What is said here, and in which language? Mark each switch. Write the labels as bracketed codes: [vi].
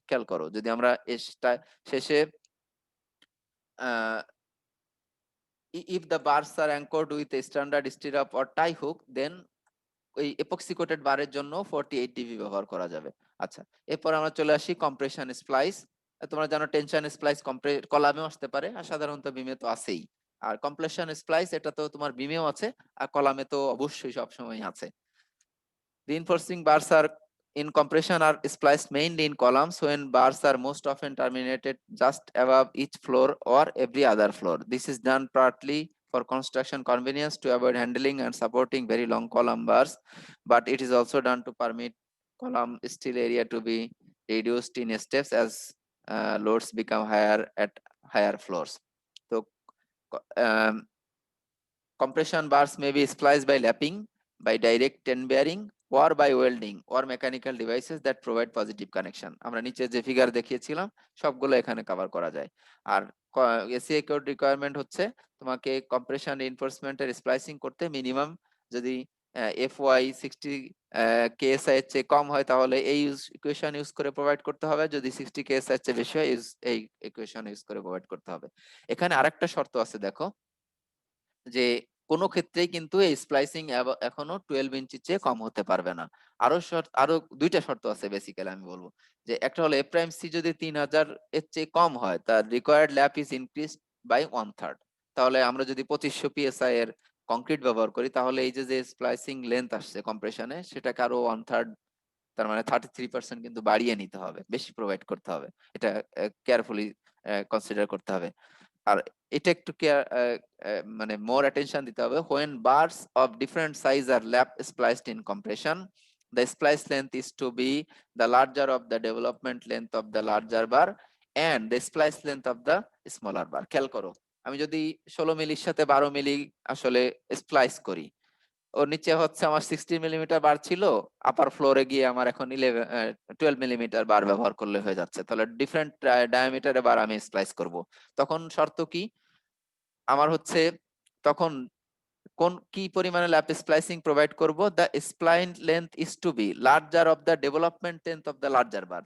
[bn] খেয়াল করো যদি আমরা শেষে [en] if the bars are anchored with a standard stirrup or tie hook, then [bn] ওই এপক্সি কোটেড বারের জন্য 48 ডিবি ব্যবহার করা যাবে। আচ্ছা, এরপর আমরা চলে আসি কম্প্রেশন স্প্লাইস। তোমরা জানো টেনশন স্প্লাইস কলামেও আসতে পারে আর সাধারণত বিমে তো আছেই। আর কম্প্রেশন স্প্লাইস এটা তো তোমার বিমেও আছে আর কলামে তো অবশ্যই সবসময় আছে। [en] Reinforcing bars are in compression are spliced mainly in columns when bars are most often terminated just above each floor or every other floor. This is done partly for construction convenience to avoid handling and supporting very long column bars, but it is also done to permit column steel area to be reduced in steps as loads become higher at higher floors. So um, compression bars may be spliced by lapping, by direct ten bearing, or by welding or mechanical devices that provide positive connection. [bn] আমরা নিচে যে figure দেখিয়েছিলাম সবগুলো এখানে cover করা যায়। আর ACI code requirement হচ্ছে তোমাকে কম্প্রেশন রিইনফোর্সমেন্টের স্প্লাইসিং করতে মিনিমাম যদি FY 60 KSI এর চেয়ে কম হয় তাহলে এই ইকুয়েশন ইউজ করে প্রোভাইড করতে হবে, যদি 60 KSI এর চেয়ে বেশি হয় এই ইকুয়েশন ইউজ করে প্রোভাইড করতে হবে। এখানে আরেকটা শর্ত আছে দেখো যে কোনো ক্ষেত্রেই কিন্তু এই স্প্লাইসিং এখনো 12 ইঞ্চির চেয়ে কম হতে পারবে না। আরো দুইটা শর্ত আছে বেসিক্যালি আমি বলবো, যে একটা হলো এ প্রাইম সি যদি 3000 এর চেয়ে কম হয় তার [en] Required lap is increased by 1/3। [bn] তাহলে আমরা যদি 2500 পিএসআই এর কংক্রিট ব্যবহার করি তাহলে এই যে স্প্লাইসিং লেন্থ আসছে কম্প্রেশনে সেটাকে আরো 1/3, তার মানে 33% কিন্তু বাড়িয়ে নিতে হবে, বেশি প্রোভাইড করতে হবে। এটা কেয়ারফুলি কনসিডার করতে হবে। আর এটা একটু মানে মোর অ্যাটেনশন দিতে হবে। [en] when bars of different size are lap spliced in compression, the splice length is to be the larger of the development length of the larger bar and the splice length of the smaller bar। [bn] খেয়াল করো আমি যদি 16 মিলির সাথে 12 মিলি আসলে splice করি, ওর নিচে হচ্ছে আমার 60 মিলিমিটার বার ছিল, আপার ফ্লোরে গিয়ে আমার এখন 12 মিলিমিটার বার ব্যবহার করলে হয়ে যাচ্ছে, তাহলে ডিফারেন্ট ডায়ামিটারে বার আমি স্প্লাইস করব। তখন শর্ত কি আমার হচ্ছে, তখন কি পরিমাণে ল্যাপ স্প্লাইসিং প্রোভাইড করব, [en] The spline length is to be larger of the development length of the larger bar.